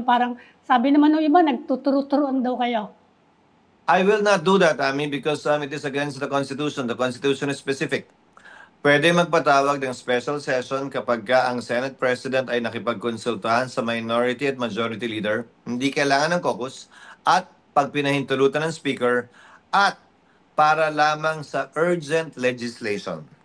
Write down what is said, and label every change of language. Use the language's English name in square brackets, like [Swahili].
[Filipino] Parang sabi naman ng iba, nagtuturo-turuan daw kayo. [English] I will not do that, Ami, because it is against the Constitution. The Constitution is specific. [Filipino] Pwede magpatawag ng special session kapag ka ang Senate President ay nakipagkonsultahan sa minority at majority leader, hindi kailangan ng caucus, at pag pinahintulutan ng Speaker, at para lamang sa urgent legislation.